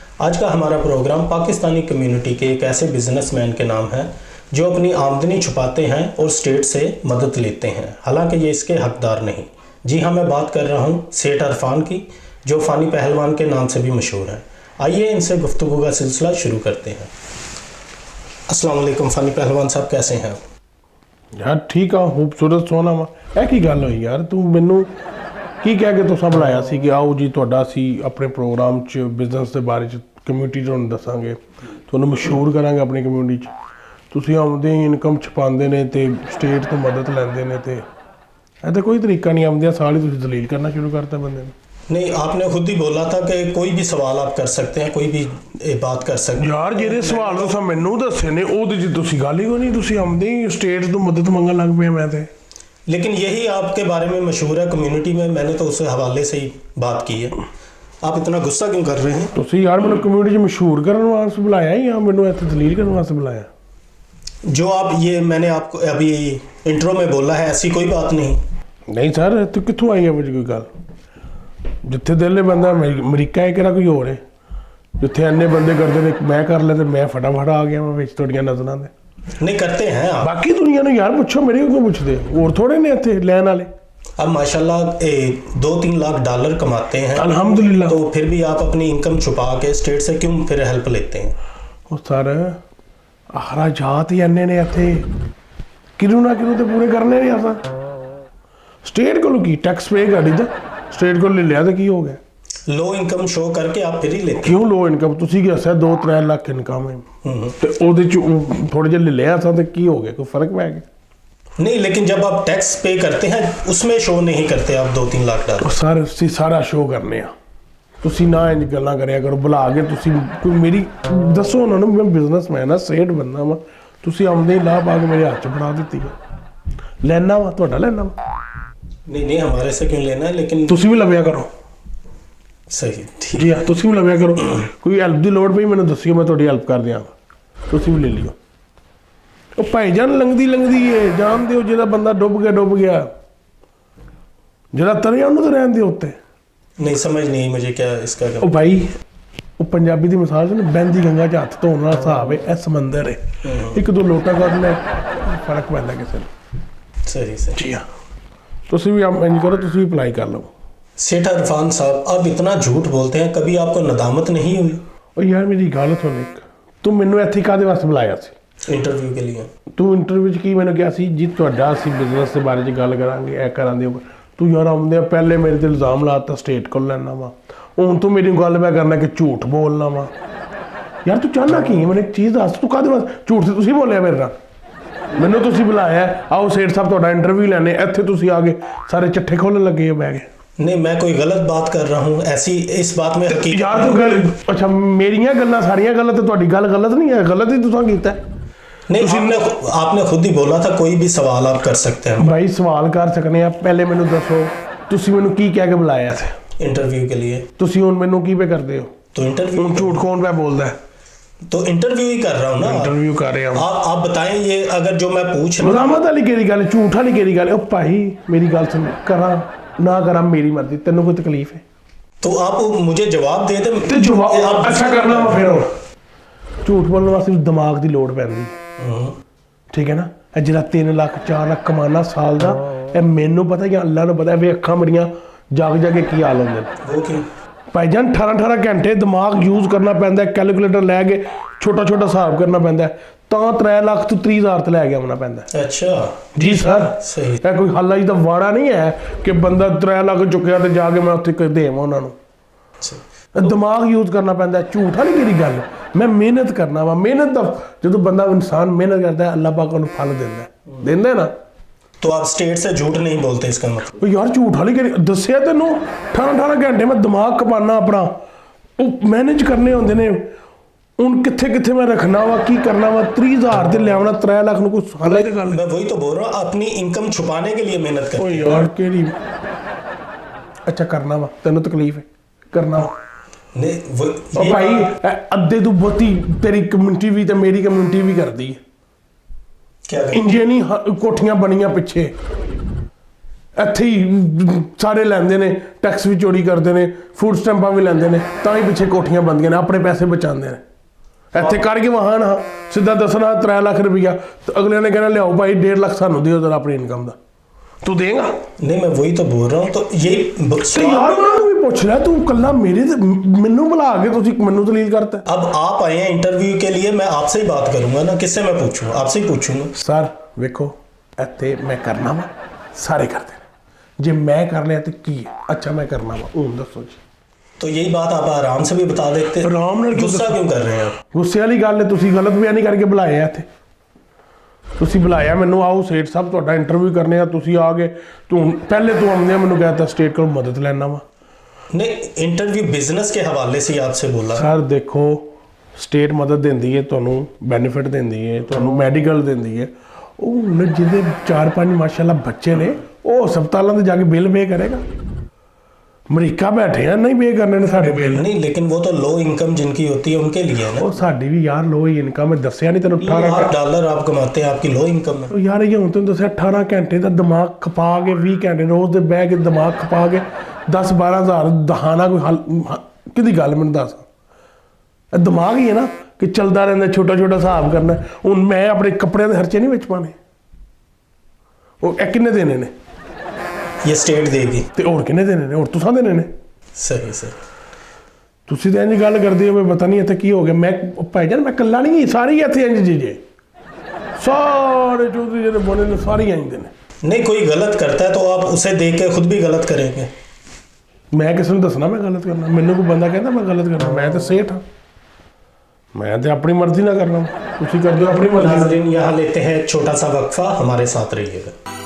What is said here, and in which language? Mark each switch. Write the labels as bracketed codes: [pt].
[hi] आज का हमारा प्रोग्राम पाकिस्तानी कम्युनिटी के एक ऐसे बिजनेसमैन के नाम है जो अपनी आमदनी छुपाते हैं और स्टेट से मदद लेते हैं, हालांकि ये इसके हकदार नहीं। जी हाँ, मैं बात कर रहा हूँ सेठ इरफान की, जो फ़ानी पहलवान के नाम से भी मशहूर हैं। आइए इनसे गुफ्तगू का सिलसिला शुरू करते हैं। अस्सलाम वालेकुम फ़ानी पहलवान साहब, कैसे हैं आप? [pa] यार ठीक आ, खूबसूरत सोहना वा ਇਹ ਕੀ ਗੱਲ ਹੋਈ ਯਾਰ? ਤੂੰ ਮੈਨੂੰ ਕੀ ਕਹਿ ਕੇ ਤੁਸੀਂ ਬੁਲਾਇਆ ਸੀ ਕਿ ਆਓ ਜੀ ਤੁਹਾਡਾ ਅਸੀਂ ਆਪਣੇ ਪ੍ਰੋਗਰਾਮ 'ਚ ਬਿਜ਼ਨਸ ਦੇ ਬਾਰੇ 'ਚ ਕਮਿਊਨਿਟੀ ਤੁਹਾਨੂੰ ਦੱਸਾਂਗੇ, ਤੁਹਾਨੂੰ ਮਸ਼ਹੂਰ ਕਰਾਂਗੇ ਆਪਣੀ ਕਮਿਊਨਿਟੀ 'ਚ। ਤੁਸੀਂ ਆਉਂਦੇ ਹੀ ਇਨਕਮ ਛਪਾਉਂਦੇ ਨੇ ਤੇ ਸਟੇਟ ਤੋਂ ਮਦਦ ਲੈਂਦੇ ਨੇ, ਤੇ ਇਹ ਤਾਂ ਕੋਈ ਤਰੀਕਾ ਨਹੀਂ। ਆਉਂਦਿਆਂ ਸਾਲ ਹੀ ਤੁਸੀਂ ਦਲੀਲ ਕਰਨਾ ਸ਼ੁਰੂ ਕਰਤਾ ਬੰਦੇ ਨੂੰ। [hi] नहीं, आपने खुद ही बोला था कि कोई भी सवाल आप कर सकते हैं, कोई भी बात कर सकते हैं। [pa] ਯਾਰ ਜਿਹੜੇ ਸਵਾਲ ਤੁਸੀਂ ਮੈਨੂੰ ਦੱਸੇ ਨੇ ਉਹਦੇ 'ਚ ਤੁਸੀਂ ਗੱਲ ਹੀ ਕੋਈ ਨਹੀਂ। ਤੁਸੀਂ ਆਉਂਦੇ ਹੀ ਸਟੇਟ ਤੋਂ ਮਦਦ ਮੰਗਣ ਲੱਗ ਪਏ। ਮੈਂ ਤੇ [hi] लेकिन यही आपके बारे में मशहूर है कम्युनिटी में, मैंने तो उस हवाले से ही बात की है। आप इतना गुस्सा क्यों कर रहे हैं? [pa] ਤੁਸੀਂ ਯਾਰ ਮੈਨੂੰ ਕਮਿਊਨਿਟੀ 'ਚ ਮਸ਼ਹੂਰ ਕਰਨ ਵਾਸਤੇ ਬੁਲਾਇਆ ਜਾਂ ਮੈਨੂੰ ਇੱਥੇ ਦਲੀਲ ਕਰਨ ਵਾਸਤੇ ਬੁਲਾਇਆ? [hi] जो आप ये मैंने आपको अभी इंट्रो में बोला है, ऐसी कोई बात नहीं। [pa] ਨਹੀਂ ਸਰ, ਇੱਥੇ ਕਿੱਥੋਂ ਆਈ ਹੈ ਕੋਈ ਗੱਲ? ਜਿੱਥੇ ਦਿਲ ਬੰਦਾ ਅਮਰੀਕਾ ਹੈ ਕਿਹੜਾ ਕੋਈ ਹੋਰ ਹੈ? ਜਿੱਥੇ ਇੰਨੇ ਬੰਦੇ ਕਰਦੇ ਨੇ ਮੈਂ ਕਰ ਲਿਆ ਤੇ ਮੈਂ ਫਟਾਫਟ ਆ ਗਿਆ ਮੈਂ ਵਿੱਚ ਤੁਹਾਡੀਆਂ ਨਜ਼ਰਾਂ ਦੇ। [hi] नहीं करते हैं आप। [pa] ਬਾਕੀ ਦੁਨੀਆ ਨੂੰ ਯਾਰ ਪੁੱਛੋ, ਮੇਰੇ ਕੋਲ ਪੁੱਛਦੇ ਹੋਰ ਥੋੜੇ ਨੇ ਇੱਥੇ ਲੈਣ ਵਾਲੇ। [hi] अब माशाल्लाह 2-3 लाख डॉलर कमाते हैं, अल्हम्दुलिल्लाह। तो फिर भी आप अपनी इनकम छुपा के स्टेट से क्यों फिर हेल्प लेते हैं? [pa] ਉਹ ਸਰ ਅਖਰਾਜਾਤ ਹੀ ਇੰਨੇ ਨੇ ਇੱਥੇ, ਕਿਹਨੂੰ ਨਾ ਕਿਹਨੂੰ ਤੇ ਪੂਰੇ ਕਰਨੇ ਨੇ। ਆਪਾਂ ਸਟੇਟ ਕੋਲੋਂ ਕੀ ਟੈਕਸ ਪੇ ਗਾੜੀ ਦਾ ਸਟੇਟ ਕੋਲ ਲੈ ਲਿਆ ਤਾਂ ਕੀ ਹੋ ਗਿਆ? [hi] लो इनकम शो करके आप फिर ही लेते हैं। [pa] ਕਿਉਂ ਲੋ ਇਨਕਮ? ਤੁਸੀਂ ਕੀ ਦੱਸਿਆ 2-3 ਲੱਖ ਇਨਕਮ ਹੈ ਤੇ ਉਹਦੇ ਚ ਥੋੜੇ ਜਿਹਾ ਲੈ ਲਿਆ ਤਾਂ ਤੇ ਕੀ ਹੋ ਗਿਆ? ਕੋਈ ਫਰਕ ਪੈ ਗਿਆ? [hi] नहीं, लेकिन जब आप टैक्स पे करते हैं उसमें शो नहीं करते आप 2-3 लाख डॉलर। [pa] ਸਰ ਅਸੀਂ ਸਾਰਾ ਸ਼ੋਅ ਕਰਨੇ ਆ। ਤੁਸੀਂ ਨਾ ਇੰਜ ਗੱਲਾਂ ਕਰਿਆ ਕਰੋ। ਬੁਲਾ ਕੇ ਤੁਸੀਂ ਕੋਈ ਮੇਰੀ ਦੱਸੋ ਉਹਨਾਂ ਨੂੰ, ਮੈਂ ਬਿਜ਼ਨਸਮੈਨ ਆ, ਸੇਠ ਬੰਦਾ ਵਾ। ਤੁਸੀਂ ਆਉਂਦੇ ਹੀ ਲਾਹ ਪਾ ਕੇ ਮੇਰੇ ਹੱਥ 'ਚ ਫੜਾ ਦਿੱਤੀ ਹੈ। ਲੈਣਾ ਵਾ ਤੁਹਾਡਾ, ਲੈਣਾ ਵਾ। [hi] नहीं नहीं, हमारे से क्यों लेना है, लेकिन [pa] ਤੁਸੀਂ ਵੀ ਲਵਿਆ ਕਰੋ। [hi] सही ठीक। [pa] ਜੀ ਹਾਂ, ਤੁਸੀਂ ਵੀ ਲਵਿਆ ਕਰੋ। ਕੋਈ ਹੈਲਪ ਦੀ ਲੋੜ ਪਈ ਮੈਨੂੰ ਦੱਸਿਓ, ਮੈਂ ਤੁਹਾਡੀ ਹੈਲਪ ਕਰ ਦਿਆਂਗਾ। ਤੁਸੀਂ ਵੀ ਲੈ ਲਿਓ। ਉਹ ਭਾਈਜਾਨ ਲੰਘਦੀ ਏ, ਜਾਣਦੇ ਹੋ ਜਿਹੜਾ ਬੰਦਾ ਡੁੱਬ ਗਿਆ, ਜਿਹੜਾ ਤਰਿਆ ਉਹਨੂੰ ਤਾਂ ਰਹਿਣ ਦਿਓ ਉੱਤੇ। [hi] नहीं समझ नहीं मुझे क्या इसका [pa] ਉਹ ਭਾਈ ਉਹ ਪੰਜਾਬੀ ਦੀ ਮਿਸਾਲ ਸੀ ਨਾ, ਬਹਿੰਦੀ ਗੰਗਾ 'ਚ ਹੱਥ ਧੋਣ ਵਾਲਾ ਹਿਸਾਬ ਹੈ। ਇਹ ਸਮੁੰਦਰ ਹੈ, ਇੱਕ ਦੋ ਲੋਟਾ ਕੱਢ ਲੈ ਫਰਕ ਪੈਂਦਾ ਕਿਸੇ ਨੂੰ। [hi] सही सही। [pa] ਜੀ ਹਾਂ, ਤੁਸੀਂ ਵੀ ਇੰਜ ਕਰੋ, ਤੁਸੀਂ ਵੀ ਅਪਲਾਈ ਕਰ ਲਓ। [hi] सेठ इरफान साहब, आप इतना झूठ बोलते हैं, कभी आपको नदामत नहीं हुई [pa] ਉਹ ਯਾਰ ਮੇਰੀ ਗੱਲ ਸੁਣ, ਇੱਕ ਤੂੰ ਮੈਨੂੰ ਇੱਥੇ ਕਾਹਦੇ ਵਾਸਤੇ ਬੁਲਾਇਆ ਸੀ? [hi] इंटरव्यू के लिए? [pa] ਤੂੰ ਇੰਟਰਵਿਊ 'ਚ ਕੀ ਮੈਨੂੰ ਕਿਹਾ ਸੀ ਜੀ ਤੁਹਾਡਾ ਅਸੀਂ ਬਿਜ਼ਨਸ ਦੇ ਬਾਰੇ 'ਚ ਗੱਲ ਕਰਾਂਗੇ, ਇਹ ਕਰਾਂਗੇ। ਤੂੰ ਯਾਰ ਆਉਂਦੇ ਪਹਿਲੇ ਮੇਰੇ 'ਤੇ ਇਲਜ਼ਾਮ ਲਾਤਾ ਸਟੇਟ ਕੋਲ ਲੈਣਾ ਵਾ, ਹੁਣ ਤੂੰ ਮੇਰੀ ਗੱਲ ਮੈਂ ਕਰਨਾ ਕਿ ਝੂਠ ਬੋਲਣਾ ਵਾ। ਯਾਰ ਤੂੰ ਚਾਹੁੰਦਾ ਕੀ ਹੈ? ਮੈਨੂੰ ਇੱਕ ਚੀਜ਼ ਦੱਸ, ਤੂੰ ਕਾਹਦੇ ਵਾਸਤੇ ਝੂਠ? ਤੇ ਤੁਸੀਂ ਬੋਲਿਆ ਮੇਰੇ ਨਾਲ, ਮੈਨੂੰ ਤੁਸੀਂ ਬੁਲਾਇਆ, ਆਓ ਸੇਠ ਸਾਹਿਬ ਤੁਹਾਡਾ ਇੰਟਰਵਿਊ ਲੈਣੇ। ਇੱਥੇ ਤੁਸੀਂ ਆ ਕੇ ਸਾਰੇ ਚੱਠੇ ਖੋਲ੍ਹਣ ਲੱਗੇ ਹੋ ਬਹਿ ਕੇ। [hi] नहीं, मैं कोई गलत बात कर रहा हूँ ऐसी इस बात में हकीकत। [pa] ਯਾਰ ਤੂੰ ਗੱਲ ਅੱਛਾ, ਮੇਰੀਆਂ ਗੱਲਾਂ ਸਾਰੀਆਂ ਗਲਤ, ਤੁਹਾਡੀ ਗੱਲ ਗਲਤ ਨਹੀਂ ਹੈ। ਗਲਤ ਹੀ ਤੁਸੀਂ ਕੀਤਾ। [hi] नहीं, आपने खुद ही बोला था कोई भी सवाल आप कर सकते हैं। [pa] ਭਾਈ ਸਵਾਲ ਕਰ ਸਕਨੇ ਆ। ਪਹਿਲੇ ਮੈਨੂੰ ਦੱਸੋ ਤੁਸੀਂ ਮੈਨੂੰ ਕੀ ਕਹਿ ਕੇ ਬੁਲਾਇਆ ਸੀ [hi] इंटरव्यू के लिए? [pa] ਤੁਸੀਂ ਹੁਣ ਮੈਨੂੰ ਕੀ ਪੇ ਕਰਦੇ ਹੋ? [hi] तो इंटरव्यू, [pa] ਹੁਣ ਝੂਠ ਕੌਣ ਪੈ ਬੋਲਦਾ ਹੈ? [hi] तो इंटरव्यू ही कर रहा हूँ ना। [pa] ਇੰਟਰਵਿਊ ਕਰ ਰਿਹਾ ਹਾਂ। [hi] आप बताएं, ये अगर जो मैं पूछ रहा हूँ। [pa] ਮਜ਼ਾਮਤ ਵਾਲੀ ਕਿਹੜੀ ਗੱਲ, ਝੂਠ ਵਾਲੀ ਕਿਹੜੀ ਗੱਲ? ਉਹ ਭਾਈ ਮੇਰੀ ਗੱਲ ਸੁਣ, ਕਰਾਂ ਨਾ ਕਰਾਂ ਮੇਰੀ ਮਰਜ਼ੀ, ਤੈਨੂੰ ਕੋਈ ਤਕਲੀਫ ਹੈ? [hi] तो आप मुझे जवाब दे दें। [pa] ਤੇ ਜਵਾਬ ਅੱਛਾ ਕਰਨਾ ਵਾ ਫਿਰ। ਝੂਠ ਬੋਲਣ ਵਾਸਤੇ ਦਿਮਾਗ ਦੀ ਲੋੜ ਪੈਂਦੀ, ਠੀਕ ਹੈ ਨਾ? ਇਹ ਜਿਹੜਾ 3 ਲੱਖ 4 ਲੱਖ ਕਮਾਨਾ ਸਾਲ ਦਾ, ਇਹ ਮੈਨੂੰ ਪਤਾ ਜਾਂ ਅੱਲਾ ਨੂੰ ਪਤਾ। ਵੇ ਅੱਖਾਂ ਬੜੀਆਂ ਜਾਗ ਕੇ ਕੀ ਹਾਲ ਹੁੰਦੇ ਨੇ। [hi] वो क्यों? [pa] ਭਾਈਜਾਨ 18 ਘੰਟੇ ਦਿਮਾਗ ਯੂਜ਼ ਕਰਨਾ ਪੈਂਦਾ, ਕੈਲਕੂਲੇਟਰ ਲੈ ਕੇ ਛੋਟਾ ਹਿਸਾਬ ਕਰਨਾ ਪੈਂਦਾ, ਤਾਂ 3 ਲੱਖ ਤੋਂ 30,000 ਤੇ ਲੈ ਕੇ ਆਉਣਾ ਪੈਂਦਾ। [hi] अच्छा [pa] ਜੀ ਸਰ, [hi] सही। [pa] ਇਹ ਕੋਈ ਹੱਲਾ ਜੀ ਦਾ ਵਾੜਾ ਨਹੀਂ ਹੈ ਕਿ ਬੰਦਾ 3 ਲੱਖ ਚੁੱਕਿਆ ਤੇ ਜਾ ਕੇ ਮੈਂ ਉੱਥੇ ਦੇਵਾਂ ਉਹਨਾਂ ਨੂੰ। ਦਿਮਾਗ ਯੂਜ਼ ਕਰਨਾ ਪੈਂਦਾ। ਝੂਠ ਵਾਲੀ ਕਿਹੜੀ ਗੱਲ? ਮੈਂ ਮਿਹਨਤ ਕਰਨਾ ਵਾ। ਮਿਹਨਤ ਦਾ ਜਦੋਂ ਬੰਦਾ ਇਨਸਾਨ ਮਿਹਨਤ ਕਰਦਾ, ਅੱਲਾਹ ਪਾਕ ਉਹਨੂੰ ਫਲ ਦਿੰਦਾ ਨਾ। [hi] तो आप स्टेट से झूठ नहीं बोलते, इसका मतलब? [pa] ਉਹ ਯਾਰ ਝੂਠ ਵਾਲੀ ਕਿਹੜੀ? ਦੱਸਿਆ ਤੈਨੂੰ 18 ਘੰਟੇ ਮੈਂ ਦਿਮਾਗ ਖਪਾਨਾ ਆਪਣਾ, ਉਹ ਮੈਨੇਜ ਕਰਨੇ ਹੁੰਦੇ ਨੇ। ਹੁਣ ਕਿੱਥੇ ਮੈਂ ਰੱਖਣਾ ਵਾ, ਕੀ ਕਰਨਾ ਵਾ? 30,000 ਤੇ ਲਿਆਉਣਾ 3 ਲੱਖ ਨੂੰ, ਕੋਈ ਹਾਲਾ ਹੀ ਗੱਲ। [hi] मैं वही तो बोल रहा हूँ, अपनी इनकम छुपाने के लिए मेहनत कर। [pa] ਉਹ ਯਾਰ ਕਿਹੜੀ? ਅੱਛਾ ਕਰਨਾ ਵਾ, ਤੈਨੂੰ ਤਕਲੀਫ ਹੈ? ਕਰਨਾ ਵਾ। [hi] नहीं [pa] ਉਹ ਭਾਈ ਅੱਧੇ ਤੋਂ ਬਹੁਤੀ ਤੇਰੀ ਕਮਿਊਨਿਟੀ ਵੀ ਤੇ ਮੇਰੀ ਕਮਿਊਨਿਟੀ ਵੀ ਕਰਦੀ ਹੈ। [hi] क्या [pa] ਇੰਜੇ ਨਹੀਂ ਕੋਠੀਆਂ ਬਣੀਆਂ ਪਿੱਛੇ, ਇੱਥੇ ਹੀ ਸਾਰੇ ਲੈਂਦੇ ਨੇ, ਟੈਕਸ ਵੀ ਚੋਰੀ ਕਰਦੇ ਨੇ, ਫੂਡ ਸਟੈਂਪਾਂ ਵੀ ਲੈਂਦੇ ਨੇ, ਤਾਂ ਹੀ ਪਿੱਛੇ ਕੋਠੀਆਂ ਬਣਦੀਆਂ ਨੇ, ਆਪਣੇ ਪੈਸੇ ਬਚਾਉਂਦੇ ਨੇ। ਇੱਥੇ ਕਰਕੇ ਵਹਾਂ ਨਾ ਸਿੱਧਾ ਦੱਸਣਾ 3 ਲੱਖ ਰੁਪਈਆ, ਤੇ ਅਗਲੇ ਨੇ ਕਹਿਣਾ ਲਿਆਓ ਭਾਈ 1.5 ਲੱਖ ਸਾਨੂੰ ਦਿਓ ਜਰਾ ਆਪਣੀ ਇਨਕਮ ਦਾ। ਤੂੰ ਦੇਗਾ? [hi] नहीं, मैं वही तो बोल रहा हूँ। तो यही [pa] ਤੇ ਯਾਰ ਉਹਨਾਂ ਨੂੰ ਵੀ ਪੁੱਛ ਲੈ, ਤੂੰ ਕੱਲਾ ਮੈਨੂੰ ਬੁਲਾ ਕੇ ਤੁਸੀਂ ਮੈਨੂੰ ਦਲੀਲ ਕਰਤਾ। [hi] अब आप आए हैं इंटरव्यू के लिए, मैं आपसे ही बात करूंगा ना, किससे मैं पूछूं? आपसे ही पूछूंगा। [pa] ਸਰ ਵੇਖੋ, ਇੱਥੇ ਮੈਂ ਕਰਨਾ ਵਾ, ਸਾਰੇ ਕਰਦੇ ਨੇ। ਜੇ ਮੈਂ ਕਰ ਲਿਆ ਤੇ ਕੀ ਹੈ? ਅੱਛਾ ਮੈਂ ਕਰਨਾ ਵਾ, ਹੁਣ ਦੱਸੋ ਜੀ। [hi] तो यही बात आप आराम से भी बता देते। [pa] आराम ਨਾਲ ਕਿਉਂ [hi] गुस्सा क्यों कर रहे हैं आप? [pa] ਗੁੱਸੇ ਵਾਲੀ ਗੱਲ ਹੈ, ਤੁਸੀਂ ਗਲਤ ਬਿਆਨੀ ਕਰਕੇ ਬੁਲਾਏ ਆ ਇੱਥੇ। ਤੁਸੀਂ ਬੁਲਾਇਆ ਮੈਨੂੰ, ਆਓ ਸੇਠ ਸਾਹਿਬ ਤੁਹਾਡਾ ਇੰਟਰਵਿਊ ਕਰਨੇ ਆ, ਤੁਸੀਂ ਆ ਗਏ। ਤੂੰ ਪਹਿਲੇ ਤੂੰ ਆਉਂਦੇ ਮੈਨੂੰ ਕਹਿਤਾ ਸਟੇਟ ਕੋਲ ਮਦਦ ਲੈਣਾ ਵਾ। [hi] नहीं, इंटरव्यू बिजनेस के हवाले से ही आपसे बोला। [pa] ਸਰ ਦੇਖੋ, ਸਟੇਟ ਮਦਦ ਦਿੰਦੀ ਹੈ ਤੁਹਾਨੂੰ, ਬੈਨੀਫਿਟ ਦਿੰਦੀ ਹੈ ਤੁਹਾਨੂੰ, ਮੈਡੀਕਲ ਦਿੰਦੀ ਹੈ। ਉਹ ਹੁਣ ਜਿਹਦੇ 4-5 ਮਾਸ਼ਾਅੱਲਾ ਬੱਚੇ ਨੇ, ਉਹ ਹਸਪਤਾਲਾਂ 'ਤੇ ਜਾ ਕੇ ਬਿੱਲ ਪੇ ਕਰੇਗਾ। ਅਮਰੀਕਾ ਬੈਠੇ ਆ, ਨਹੀਂ ਪੇ ਕਰਨੇ ਨੇ ਸਾਡੇ ਬਿੱਲ। [hi] नहीं, लेकिन वो तो लो इनकम जिनकी होती है उनके लिए है ना। [pa] ਉਹ ਸਾਡੀ ਵੀ ਯਾਰ ਲੋ ਹੀ ਇਨਕਮ ਹੈ, ਦੱਸਿਆ ਨਹੀਂ ਤੈਨੂੰ? 18 [hi] $8 आप कमाते हैं, आपकी लो इनकम है। [pa] ਉਹ ਯਾਰ ਇਹ ਹੁਣ ਤੈਨੂੰ ਦੱਸਿਆ 18 ਘੰਟੇ ਦਾ ਦਿਮਾਗ ਖਪਾ ਕੇ, 20 ਘੰਟੇ ਰੋਜ਼ ਦੇ ਬਹਿ ਕੇ ਦਿਮਾਗ ਖਪਾ ਕੇ 10-12 ਹਜ਼ਾਰ ਦਹਾਨਾ ਕੋਈ ਹੱਲ ਕਿਹਦੀ ਗੱਲ ਮੈਨੂੰ ਦੱਸ। ਇਹ ਦਿਮਾਗ ਹੀ ਹੈ ਨਾ ਕਿ ਚੱਲਦਾ ਰਹਿੰਦਾ, ਛੋਟਾ ਛੋਟਾ ਹਿਸਾਬ ਕਰਨਾ। ਹੁਣ ਮੈਂ ਆਪਣੇ ਕੱਪੜਿਆਂ ਦੇ ਖਰਚੇ ਨਹੀਂ ਵਿੱਚ ਪਾਣੇ। ਉਹ ਇਹ ਕਿੰਨੇ ਦੇਣੇ ਨੇ? [hi] ये स्टेट देगी। [pa] ਤੇ ਹੋਰ ਕਿੰਨੇ ਦੇਣੇ ਨੇ? ਹੋਰ ਤੁਸੀਂ ਦੇਣੇ ਨੇ। [hi] सही सही। [pa] ਤੁਸੀਂ ਤਾਂ ਇੰਝ ਗੱਲ ਕਰਦੇ ਹੋ ਵੀ ਪਤਾ ਨਹੀਂ ਇੱਥੇ ਕੀ ਹੋ ਗਿਆ। ਮੈਂ ਭਾਈ ਜਾਨ ਮੈਂ ਇਕੱਲਾ ਨਹੀਂ, ਸਾਰੇ ਹੀ ਇੱਥੇ ਇੰਝ ਜੀ ਜੇ, ਸਾਰੇ ਚੌਧਰੀ ਜਿਹੜੇ ਬਣੇ ਨੇ ਸਾਰੇ ਇੰਝ ਦੇ ਨੇ। [hi] नहीं, कोई गलत करता है तो आप उसे देख के खुद भी गलत करेंगे। [pa] ਮੈਂ ਕਿਸੇ ਨੂੰ ਦੱਸਣਾ ਮੈਂ ਗਲਤ ਕਰਨਾ? ਮੈਨੂੰ ਕੋਈ ਬੰਦਾ ਕਹਿੰਦਾ ਮੈਂ ਗਲਤ ਕਰਨਾ? ਮੈਂ ਤਾਂ ਸੇਠ ਹਾਂ, ਮੈਂ ਤੇ ਆਪਣੀ ਮਰਜ਼ੀ ਨਾਲ ਕਰਨਾ। ਤੁਸੀਂ ਕਰਦੇ ਹੋ ਆਪਣੀ ਮਰਜ਼ੀ ਨਾਲ। [hi] नाज़रीन, यहाँ लेते हैं छोटा सा वक्फा, हमारे साथ रहिएगा।